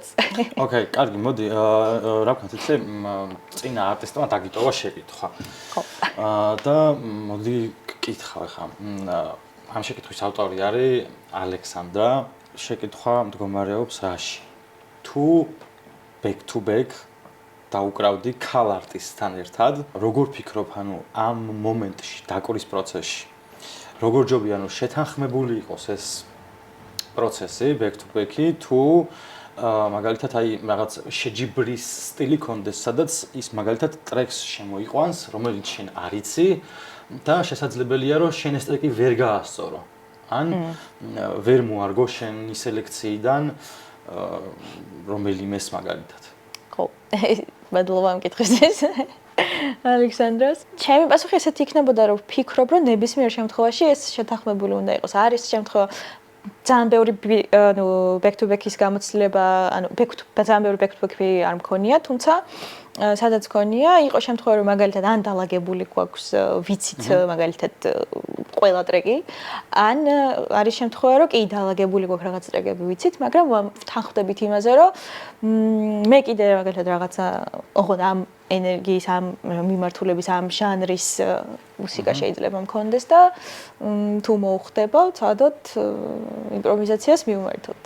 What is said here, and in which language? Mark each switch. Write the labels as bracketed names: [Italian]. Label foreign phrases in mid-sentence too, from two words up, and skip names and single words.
[Georgian] ოკეი, კარგი, მოდი, რა ვქნათ, იცი, წინა არტისტმა დაგიტოვა შეკითხვა. ხო. და მოდი გკითხავ ხა. ამ შეკითხვის ავტორი არის ალექსანდრა. შეკითხვა მდგომარეობს რაში? თუ [English] back to back [Georgian] დაუკრავდი ქალ არტისტთან ერთად, როგორ ფიქრობ, ანუ ამ მომენტში, დაკვრის პროცესში, როგორ ჯობია, ანუ შეთანხმებული იყოს ეს პროცესი, [English] back to back- [Georgian] ი, თუ მაგალითად აი რაღაც შეჯიბრის სტილი კონდეს, სადაც ის მაგალითად ტრეკს შემოიყვანს, რომელიც შენ არ იცი და შესაძლებელია, რომ შენ ეს ტრეკი ვერ გაასწორო. ან ვერ მოარგო შენი სელექციიდან რომელიმეს მაგალითად. ხო, მადლობა ამ კითხვისთვის. ალექსანდრას. ჩემი პასუხი ესეთი იქნებოდა, რომ ვფიქრობ, რომ ნებისმიერ შემთხვევაში ეს შეთანხმებული უნდა იყოს. არის შემთხვევა ძალიან ბევრი ანუ [English] back to back- [Georgian] ის გამოცდილება, ანუ ძალიან ბევრი [English] back to back- [Georgian] ი არ მქონია, თუმცა სადაც მქონია, იყო შემთხვევა, რომ მაგალითად ან დალაგებული გვაქვს ვიცით მაგალითად ყველა ტრეკი, ან არის შემთხვევა, რომ კი დალაგებული გვაქვს რაღაც ტრეკები ვიცით, მაგრამ თანხმდებით იმაზე, რომ მე კიდე მაგალითად რაღაცა ოღონდ ამ ენერგიის, ამ მიმართულების, ამ ჟანრის მუსიკა შეიძლება მქონდეს და თუ მოუხდება, ცადოთ იმპროვიზაციას მივმართოთ.